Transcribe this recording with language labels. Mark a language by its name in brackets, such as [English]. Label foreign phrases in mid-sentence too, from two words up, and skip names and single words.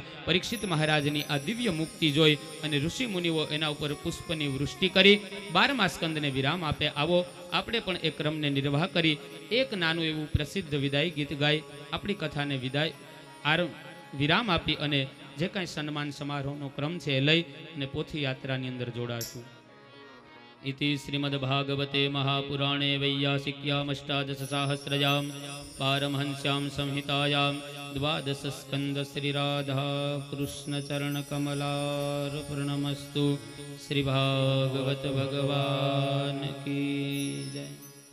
[Gujarati] પરીક્ષિત મહારાજની આ દિવ્ય મુક્તિ જોઈ અને ઋષિ મુનિઓ એના ઉપર પુષ્પની વૃષ્ટિ કરી 12મા સ્કંદને વિરામ આપે. આવો આપણે પણ એ ક્રમને નિર્વાહ કરી એક નાનું એવું પ્રસિદ્ધ વિદાય ગીત ગાઈ આપણી કથાને વિરામ આપી અને જે કાંઈ સન્માન સમારોહનો ક્રમ છે એ લઈ અને પોથી યાત્રાની અંદર જોડાશું. [Sanskrit] इति श्रीमद्भागवते महापुराणे वैयासिक्याम् अष्टादशसाहस्रयां पारमहंस्यां संहितायां 12 स्कंद श्री राधा कृष्ण चरण कमलार्पणमस्तु. [Hindi] श्री भागवत भगवान की जय.